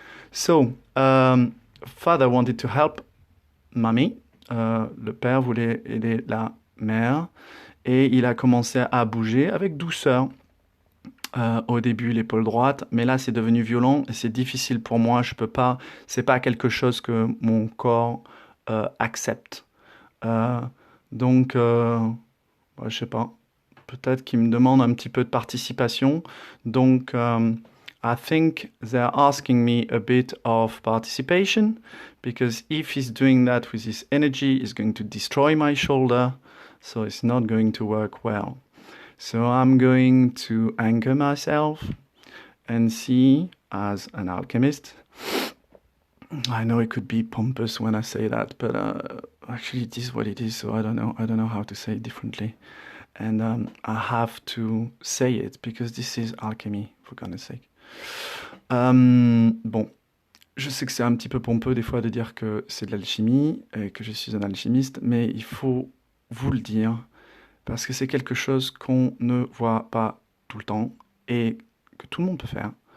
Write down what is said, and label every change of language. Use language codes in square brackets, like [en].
[en] So, Father wanted to help Mommy. [fr] Le père voulait aider la mère. Et il a commencé à bouger avec douceur. Au début, l'épaule droite. Mais là, c'est devenu violent et c'est difficile pour moi. Je peux pas... C'est pas quelque chose que mon corps accepte. Donc, je sais pas. Peut-être qu'il me demande un petit peu de participation. [en] Donc, I think they're asking me a bit of participation because if he's doing that with his energy, he's going to destroy my shoulder. so it's not going to work well. So I'm going to anchor myself and see, as an alchemist, I know it could be pompous when I say that, but actually it is what it is, so I don't know how to say it differently. And I have to say it, because this is alchemy, for goodness sake. [fr] Bon, je sais que c'est un petit peu pompeux des fois de dire que c'est de l'alchimie et que je suis un alchimiste, mais il faut vous le dire, parce que c'est quelque chose qu'on ne voit pas tout le temps et que tout le monde peut faire.